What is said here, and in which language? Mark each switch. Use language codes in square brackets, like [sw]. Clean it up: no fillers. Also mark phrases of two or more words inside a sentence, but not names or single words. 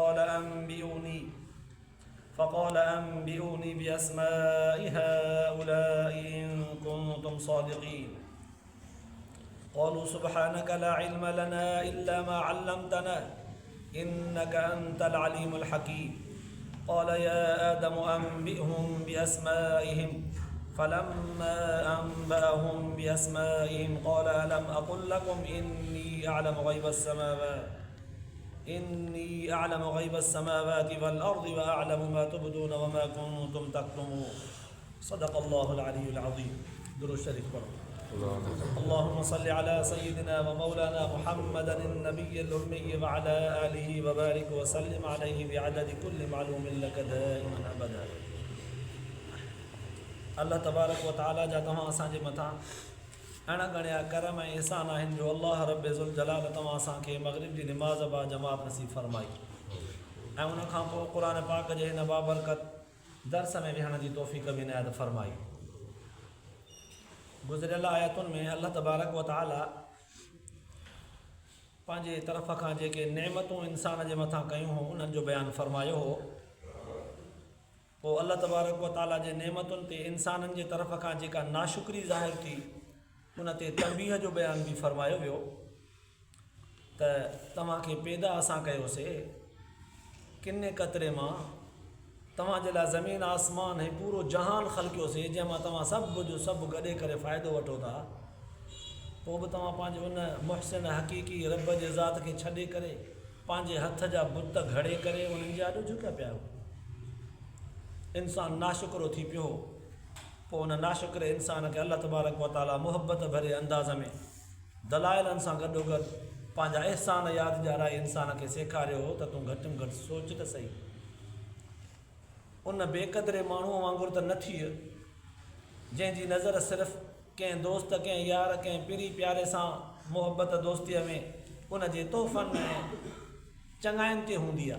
[ar] فقال أنبئوني بأسماء هؤلاء إن كنتم صادقين قالوا سبحانك لا علم لنا إلا ما علمتنا إنك أنت العليم الحكيم قال يا آدم أنبئهم بأسمائهم فلما أنبأهم بأسمائهم قال ألم أقل لكم إني أعلم غيب السماوات والأرض وأعلم ما تبدون وما كنتم تكتمون صدق الله العلي العظيم. [sd] दुरूद शरीफ पढ़ो। [ar] اللهم صل على سيدنا ومولانا محمد النبي الأمي وعلى آله وبارك وسلم عليه بعدد كل معلوم لك دائما أبدا. الله تبارك وتعالى [sd] जा तव्हां असांजे मथां अणगणिया करम ऐं एहसान आहिनि जो अल्लाह रब्बे ज़ुल जलाल तव्हां असांखे मग़रिब जी निमाज़ बा जमात नसीब फ़रमाई ऐं उनखां पोइ क़ुर पाक जे हिन बाबरकत दर्स में विहण जी तौफ़ीक़ बि इनायत फ़रमाई। गुज़िरियल आयतुनि में [ar] الله تبارك وتعالى [sd] पंहिंजे तरफ़ खां जेके नेमतूं इंसान जे मथां कयूं हो उन्हनि जो बयानु फ़रमायो हो। पोइ [ar] الله تبارك وتعالى [sd] जे नेमतुनि ते इंसाननि जे तरफ़ खां जेका नाशुक्री ज़ाहिर थी उन ते तंबीह जो बयान बि फ़रमायो वियो त तव्हांखे पैदा असां कयोसीं किने क़तरे मां तव्हांजे लाइ ज़मीन आसमान ऐं पूरो जहान ख़लक़ियोसीं जंहिंमां तव्हां सभु जो सभु गॾे करे फ़ाइदो वठो था। पोइ बि तव्हां पंहिंजे उन मुहसिन हक़ीक़ी रब जे ज़ात खे छॾे करे पंहिंजे हथ जा बुत घड़े करे उन्हनि जा आॾो झुकिया पिया हो। इंसानु नाशुक्रो थी पियो। पोइ उन नाशुक्र इंसान खे [ar] الله تبارك وتعالى [sd] मुहबत भरे अंदाज़ में दलाइलनि सां गॾोगॾु पंहिंजा अहसान यादि ॾियाराए इंसान खे सेखारियो हो त तूं घटि में घटि सोच त सही। उन बेक़दरे माण्हूअ वांगुरु त न थी जंहिंजी नज़र सिर्फ़ु कंहिं दोस्त कंहिं यार कंहिं पीरी प्यारे सां मुहबत दोस्तीअ में उन जे तोहफ़नि ऐं चङाइनि ते हूंदी आहे।